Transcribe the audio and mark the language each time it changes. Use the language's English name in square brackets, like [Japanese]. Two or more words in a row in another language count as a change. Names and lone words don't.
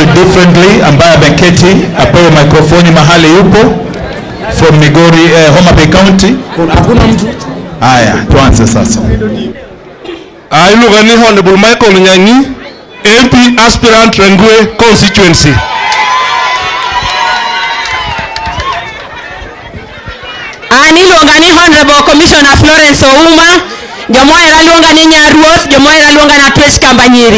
[Swahili] differently ambaye ameketi apewe mikrofoni mahali yupo from Migori, Homa Bay County. Hakuna mtu. Haya, tuanze sasa. [Luo (Kenya and Tanzania)] Iluga ni Honorable Michael Nyanyi, [English] MP aspirant Rangwe constituency. [Luo (Kenya and Tanzania)] Iluga ni Honorable Commissioner Florence Ouma. Jomoera luonga ni Nyaruoth, jomoera luonga na Twech Kambanyiri.